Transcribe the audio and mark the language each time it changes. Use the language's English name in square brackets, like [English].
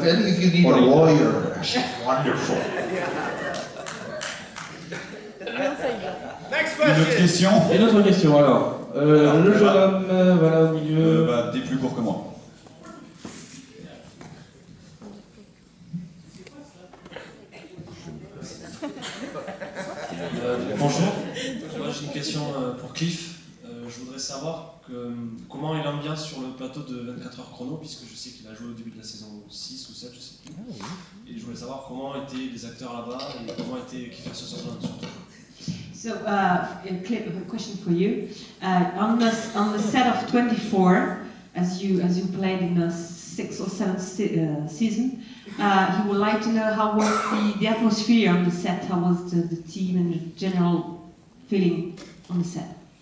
[English] If you need a lawyer, she's wonderful. [French] Une autre question? Une autre question alors. Le jeune homme, voilà au milieu. T'es plus court que moi. Bonjour, moi j'ai une question pour Cliff. Je voudrais savoir comment est l'ambiance sur le plateau de 24 heures chrono, puisque je sais qu'il a joué au début de la saison 6 ou 7, je sais plus. Et je voulais savoir comment étaient les acteurs là-bas et comment était Kiefer Sutherland surtout. [English] So, a question for you. On the set of 24, as you played in the 6th or 7th season, he would like to know how was the atmosphere on the set, how was the team and the general feeling on the set?